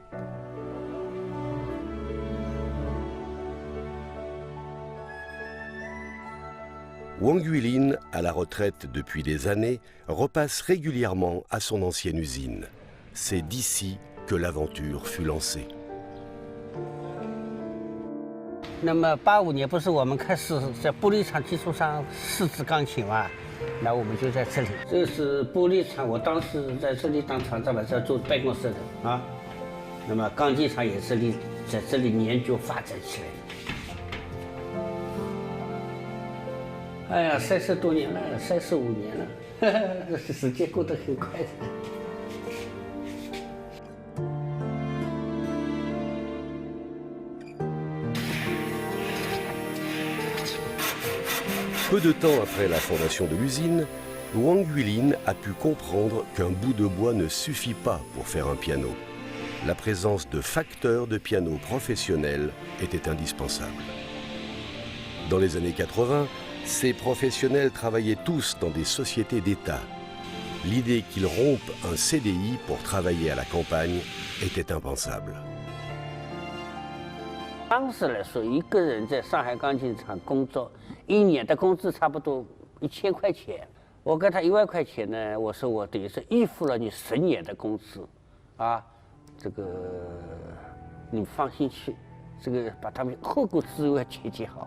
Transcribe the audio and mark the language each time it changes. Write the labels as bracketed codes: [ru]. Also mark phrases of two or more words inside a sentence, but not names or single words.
[fr] Wang Huilin, à la retraite depuis des années, repasse régulièrement à son ancienne usine. C'est d'ici que l'aventure fut lancée. [zh] 那么85年不是我们开始在玻璃厂基础上试制钢琴嘛？那我们就在这里，这是玻璃厂，我当时在这里当厂长嘛，在做办公室的啊。那么钢琴厂也是在这里研究发展起来的。哎呀，30多年了，35年了，时间过得很快的。 [fr] Peu de temps après la fondation de l'usine, Wang Huilin a pu comprendre qu'un bout de bois ne suffit pas pour faire un piano. La présence de facteurs de piano professionnels était indispensable. Dans les années 80, ces professionnels travaillaient tous dans des sociétés d'État. L'idée qu'ils rompent un CDI pour travailler à la campagne était impensable. [zh] 当时来说，一个人在上海钢琴厂工作，1年的工资差不多1000块钱。我给他1万块钱呢，我说我等于是预付了你10年的工资，啊，这个你放心去，这个把他们后顾之忧要解决好。